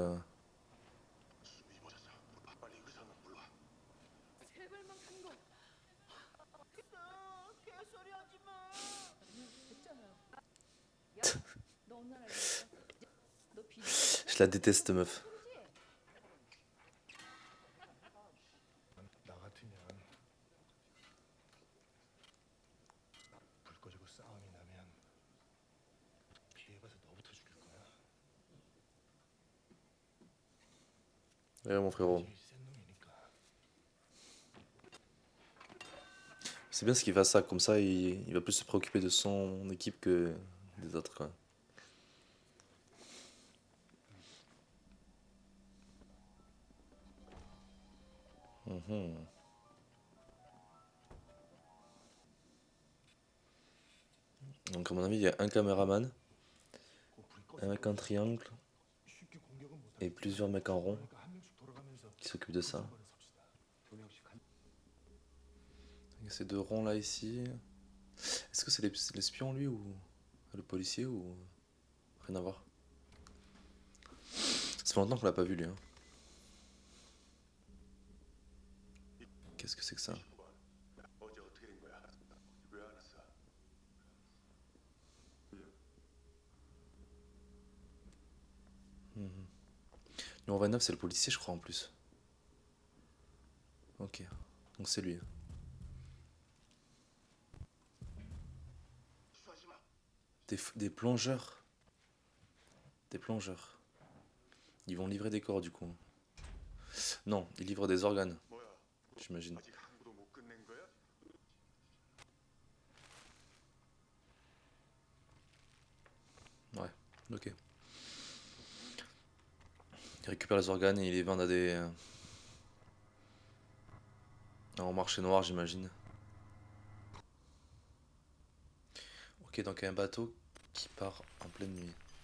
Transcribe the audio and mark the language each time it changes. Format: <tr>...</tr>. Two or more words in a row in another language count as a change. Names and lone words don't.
<fr>Je la déteste meuf.</fr> <ko>나 같으면 불 꺼지고 싸움이 나면 피해봐서 너부터 죽일 거야.</ko> <fr>Ouais mon frérot.</fr> <ko>제일 센 놈이니까.</ko> <fr>C'est bien ce qu'il fasse ça, comme ça il va plus se préoccuper de son équipe que des autres quoi. Mhm. Donc à mon avis il y a un caméraman,</fr> <ko>꼭 불이</ko> <fr>un</fr> <ko>꺼지고</ko> <fr>mec en triangle</fr> <ko>쉽게 공격은 못</ko> <fr>et</fr> <ko>하겠지.</ko> <fr>plusieurs mecs en rond</fr> <ko>그러니까 한 명씩 돌아가면서</ko> <fr>qui s'occupent de ça.</fr> <ko>한번에 섭시다. 두 명씩 한.</ko> <fr>Il y a ces deux ronds là ici. Est-ce que c'est l'espion lui ou le policier ou rien à voir? Ça fait longtemps qu'on l'a pas vu lui. Hein. Qu'est-ce que c'est que ça?</fr> <ko>어제 어떻게 된 거야? 왜 안 왔어?</ko> <fr>Numéro 29 c'est le policier je crois en plus. Ok, donc c'est lui. Des plongeurs. Des plongeurs. Ils vont livrer des corps du coup. Non, ils livrent des organes,</fr> <ko>뭐야?</ko> <fr>j'imagine.</fr> <ko>아직 항구도 못 끝낸 거야?</ko> <fr>Ouais, ok. Ils récupèrent les organes et ils les vendent à des... En marché noir, j'imagine. Ok, donc un bateau qui part en pleine nuit.</fr>